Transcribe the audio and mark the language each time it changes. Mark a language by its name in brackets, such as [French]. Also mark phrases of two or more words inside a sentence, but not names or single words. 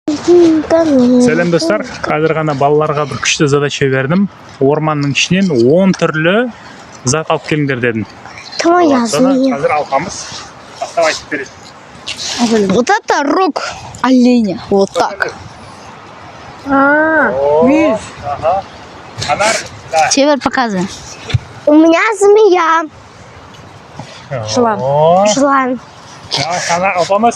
[Kazakh] Сәлем достар, қазір ғана балаларға бір күшті задача бердім. Орманның ішінен 10 түрлі зат алып келіңдер дедім. Қазір алқамыз бастап айтып береді. [Russian] Вот это рог оленя, вот так. Видишь? Анар, да. Теперь показывай. У меня змея. Шлам. Шлам. [Kazakh] Давай, Анар, алпамыз.